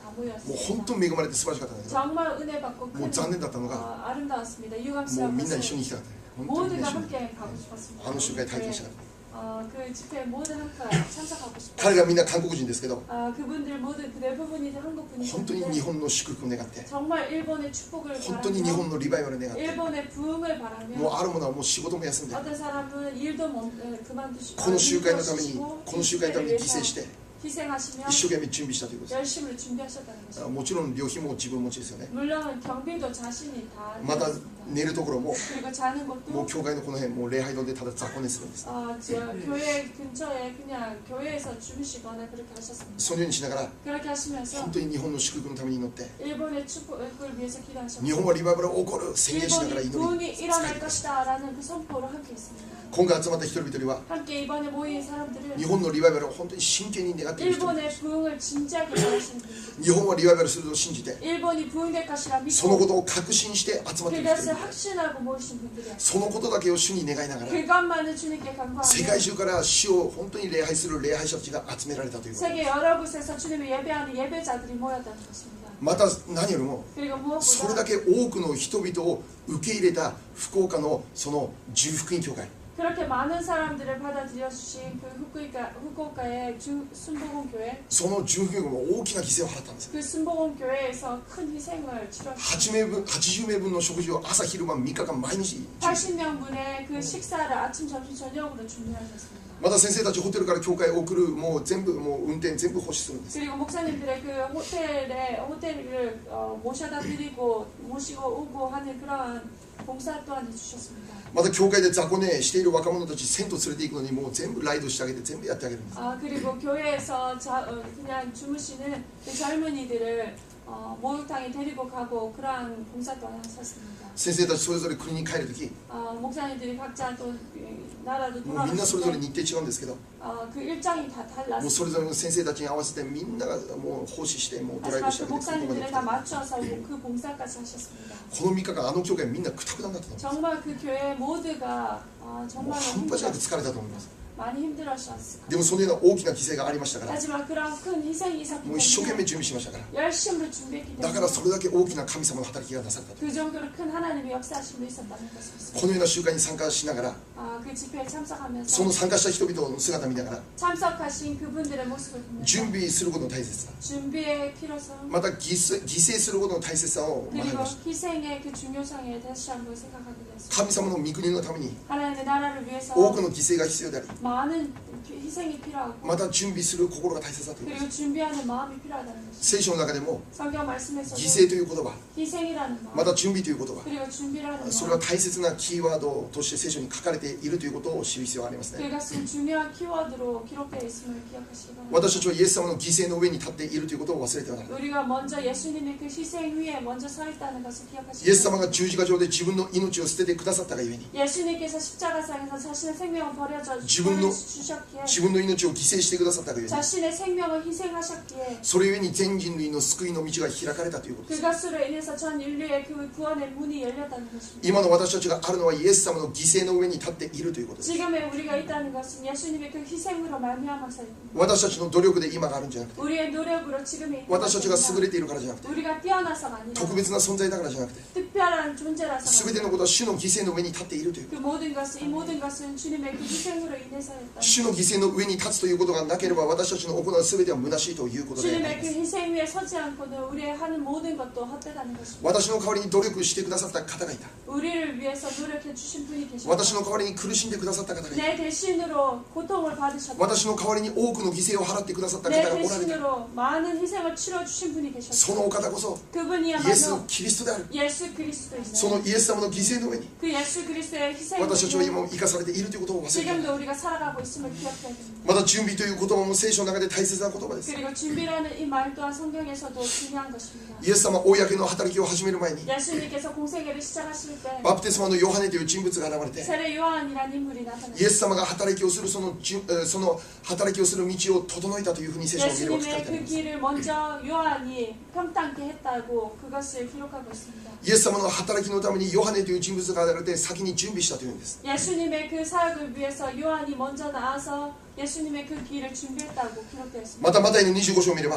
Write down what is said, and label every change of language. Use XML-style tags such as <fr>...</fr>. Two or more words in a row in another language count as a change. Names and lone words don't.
<ja>もう本</ja> <ko>모였습니다.</ko> <ja>当に恵まれて素晴らしかったんですけど</ja> <ko>정말 은혜 받고</ko> <ja>も</ja> <ko>큰</ko> <ja>う残念だったのが</ja> <ko>아름다웠습니다.</ko> <ja>もう</ja> <ko>유감스러운</ko> <ja>みんな一緒</ja> <ko>것은</ko> <ja>に行きたかった。本当にみんな</ja> <ko>모두가</ko> <ja>一緒に</ja> <ko>함께 가고 싶었습니다.</ko> <ja>あの集会体験したかった。</ja> <ko>그 집회에 모두 함께 참석하고</ko> <ja>彼</ja> <ko>싶어요.</ko> <ja>らみんな韓国人ですけど</ja> <ko>그분들 모두 그 대부분이 한국</ko> <ja>本当に日</ja> <ko>분이셨는데</ko> <ja>本の祝福を願って</ja> <ko>정말 일본의 축복을</ko> <ja>本当に日本</ja> <ko>바라며</ko> <ja>のリバイバルを願って</ja> <ko>일본의 부흥을</ko> <ja>もう</ja> <ko>바라며</ko> <ja>あるものはもう仕事も休んで</ja> <ko>어떤 사람은 일도 그만두시고</ko> <ja>この集会のためにこの集会のために犠牲して</ja> <ko>희생하시며</ko> <ja>一生懸命準備したということで</ja> <ko>열심히 준비하셨다는</ko> <ja>す。</ja> <ko>것입니다.</ko> <ja>もちろん旅費も自分持ちですよね。</ja> <ko>물론 경비도 자신이 다</ko> <ja>また</ja> <ko>했습니다.</ko> <ja>寝るところも</ja> <ko>그리고 자는</ko> <ja>もう</ja> <ko>것도</ko> <ja>教会のこの辺もう礼拝堂でただ雑魚寝するんです。</ja> <ko>교회 근처에 그냥 교회에서 주무시거나 그렇게 하셨습니다.</ko> <ja>そのようにしながら</ja> <ko>그렇게 하시면서</ko> <ja>本当に日本の祝福のために祈って</ja> <ko>일본의 축복을 위해서</ko> <ja>日</ja> <ko>기도하셨고</ko> <ja>本はリバイバルが起こる宣言しながら</ja> <ko>일본이</ko> <ja>祈</ja> <ko>부흥이</ko> <ja>り</ja> <ko>일어날 것이다라는 그 선포를 함께 했습니다.</ko> <ja>今回集まった人々は</ja> <ko>함께 이번에 모인 사람들은</ko> <ja>日本のリバイバルを本当に真剣に願っている人々</ja> <ko>일본의 부흥을 진지하게 바라시는 분들</ko> <ja>日本はリバイバルすると信じて</ja> <ko>일본이 부흥될 것이라</ko> <ja>そのこ</ja> <ko>믿고</ko> <ja>とを確信して集まっている人</ja> <ko>그것을</ko> <ja>々</ja> <ko>확신하고 모이신 분들이야.</ko> <ja>そのことだけを主に願いながら</ja> <ko>그것만을 주님께</ko> <ja>世</ja> <ko>간구하며</ko> <ja>界中から主を本当に礼拝する礼拝者たちが集められたということ</ja> <ko>세계 여러 곳에서 주님을 예배하는 예배자들이 모였다는 것입니다.</ko> <ja>また何よりも</ja> <ko>그리고</ko> <ja>それだ</ja> <ko>무엇보다</ko> <ja>け多くの人々を受け入れた福岡のその重福音教会</ja> <ko>그렇게 많은 사람들을 받아들여 주신 그 후쿠오카의 순복음 교회</ko> <ja>その重福音教会も大きな犠牲を払ったんです</ja> <ko>그 순복음 교회에서 큰 희생을 치렀습니다.</ko> <ja>80 名分の食事を朝昼晩3日間毎日</ja> <ko>80명분의 그 식사를 아침, 점심, 저녁으로 준비하셨습니다.</ko> <ja>また先生たちホテルから教会へ送るもう全部もう運転全部保守するんです</ja> <ko>그리고 목사님들의 그 호텔을 모셔다 드리고 모시고 오고 하는 그러한 봉사 또한 해주셨습니다.</ko> <ja>また教会で雑魚寝している若者たち銭湯連れて行くのにもう全部ライドしてあげて全部やってあげるんです</ja> <ko>그리고 교회에서 그냥 주무시는 그 젊은이들을 목욕탕에 데리고 가고 그러한 봉사 또한 하셨습니다.</ko> <ja>先生たちそれぞれ国に帰るとき</ja> <ko>목사님들이 각자 또 나라로</ko> <ja>もうみんなそれぞれ</ja> <ko>돌아가실</ko> <ja>日程違うんですけど</ja> <ko>그 일정이 다</ko> <ja>もうそれ</ja> <ko>달랐습니다.</ko> <ja>ぞれの先生たちに合わせてみんながもう奉仕してもうドライブして</ja> <ko>그</ko> <ja>あげて空港まで</ja> <ko>목사님들을</ko> <ja>来</ja> <ko>다</ko> <ja>た</ja> <ko>맞춰서 그 봉사까지 하셨습니다.</ko> <ja>この3日間あの教会みんなくたくたになってた</ja> <ko>정말 그 교회 모두가 정말</ko> <ja>もう半端じゃなく疲れたと思います</ja> <ko>많이 힘들어하셨을</ko> <ja>でもそのような大きな犠牲がありましたから</ja> <ko>하지만 그런 큰 희생이</ko> <ja>もう一生</ja> <ko>있었기</ko> <ja>懸命</ja> <ko>때문에</ko> <ja>準備しましたから</ja> <ko>열심으로 준비했기</ko> <ja>だから</ja> <ko>때문에</ko> <ja>それだけ大きな神様の働きがなされたと</ja> <ko>그 정도로 큰 하나님의 역사하심도 있었다는 것입니다.</ko> <ja>このような集会に参加しながら</ja> <ko>그 집회에</ko> <ja>そ</ja> <ko>참석하면서</ko> <ja>の参加した人々の姿を見ながら</ja> <ko>참석하신 그분들의 모습을</ko> <ja>準</ja> <ko>보면서</ko> <ja>備することの大切さ</ja> <ko>준비의 필요성</ko> <ja>また犠牲することの大切さを学び</ja> <ko>그리고</ko> <ja>ました</ja> <ko>희생의 그 중요성에 다시 한번 생각하게 되었습니다.</ko> <ja>神様の御国のために</ja> <ko>하나님의 나라를 위해서</ko> <ja>多くの犠牲が必要であり</ja> <ko>많은 희생이 필요하고</ko> <ja>また準備する心が大切だということ</ja> <ko>그리고 준비하는 마음이 필요하다는 것입니다.</ko> <ja>聖書の中でも</ja> <ko>성경 말씀에서도</ko> <ja>犠牲という言葉</ja> <ko>희생이라는 마음</ko> <ja>また準備という言葉</ja> <ko>그리고 준비라는</ko> <ja>それは</ja> <ko>마음</ko> <ja>大切なキーワードとして聖書に書かれているということを知る必要がありますね</ja> <ko>그것은 중요한 키워드로 기록되어 있음을 기억하시기 바랍니다.</ko> <ja>私たちはイエス様の犠牲の上に立っているということを忘れてはならない</ja> <ko>우리가 먼저 예수님의 그 희생 위에 먼저 서 있다는 것을</ko> <ja>イ</ja> <ko>기억하시기</ko> <ja>エス様</ja> <ko>바랍니다.</ko> <ja>が十字架上で自分の命を捨ててくださったがゆえに</ja> <ko>예수님께서 십자가상에서 자신의 생명을 버려져 지분노- 주셨기에</ko> <ja>自分の命を犠牲してくださったがゆえに</ja> <ko>자신의 생명을 희생하셨기에</ko> <ja>それゆえに全人類の救いの道が開かれたということです</ja> <ko>그것으로 인해서 전 인류의 그 구원의 문이 열렸다는 것입니다.</ko> <ja>今の私たちがあるのはイエス様の犠牲の上に立っているということです</ja> <ko>지금의 우리가 있다는 것은 예수님의 그 희생으로 말미암아서입니다.</ko> <ja>私たちの努力で今があるんじゃなくて</ja> <ko>우리의 노력으로 지금의</ko> <ja>私たちが優</ja> <ko>있는</ko> <ja>れているからじゃなくて</ja> <ko>우리가 뛰어나서가 아니라</ko> <ja>特別な存在だからじゃなくて</ja> <ko>특별한 존재라서</ko> <ja>全てのことは主の犠牲の上に立っているという</ja> <ko>그 모든 것은 이 모든 것은 주님의 그 희생으로 인해서였다.</ko> <ja>主の犠牲の上に立つということがなければ私たちの行う全ては虚しいということでありま</ja> <ko>주님의 그</ko> <ja>す</ja> <ko>희생 위에 서지 않고는 우리의 하는 모든 것도 헛되다는 것입니다.</ko> <ja>私の代わりに努力してくださった方がいた</ja> <ko>우리를 위해서 노력해 주신 분이 계십니다.</ko> <ja>私の代わりに苦しんでくださった方がいた</ja> <ko>내 대신으로 고통을 받으셨다.</ko> <ja>私の代わりに多くの犠牲を払ってくださった方</ja> <ko>내</ko> <ja>がおられた</ja> <ko>대신으로 많은 희생을 치러 주신 분이</ko> <ja>その</ja> <ko>계셨다.</ko> <ja>お方こそイエス</ja> <ko>그분이야말로</ko> <ja>キリストである</ja> <ko>예수</ko> <ja>その</ja> <ko>그리스도이시다.</ko> <ja>イエス様の犠牲の上に</ja> <ko>그 예수 그리스도의 희생으로</ko> <ja>私たちは今</ja> <ko>인해</ko> <ja>も生かされているということを忘れてはならない</ja> <ko>지금도 우리가 살아가고 있음을 기억해야 됩니다.</ko> <ja>また準備という言葉も聖書の中で大切な言葉です</ja> <ko>그리고 준비라는 이 말 또한 성경에서도 중요한 것입니다.</ko> <ja>イエス様公の働きを始める前に</ja> <ko>예수님께서 공생애를 시작하실 때</ko> <ja>バプテスマのヨハネという人物が現れて</ja> <ko>세례 요한이라는 인물이</ko> <ja>イエ</ja> <ko>나타났습니다.</ko> <ja>ス様が働きをするその働きをする道を整えたというふうに聖書の見るを書かれ</ja> <ko>예수님의</ko> <ja>てあり</ja> <ko>그</ko> <ja>ます</ja> <ko>길을 먼저 요한이 평탄케 했다고 그것을 기록하고 있습니다.</ko> <ja>イエス様の働きのためにヨハネという人物が現れて先に準備したというんです</ja> <ko>예수님의 그 사역을 위해서 요한이 먼저 나와서 예수님의 그 길을 준비했다고 기록되어 있습니다.</ko> <ja>またマタイの25章を見れば</ja>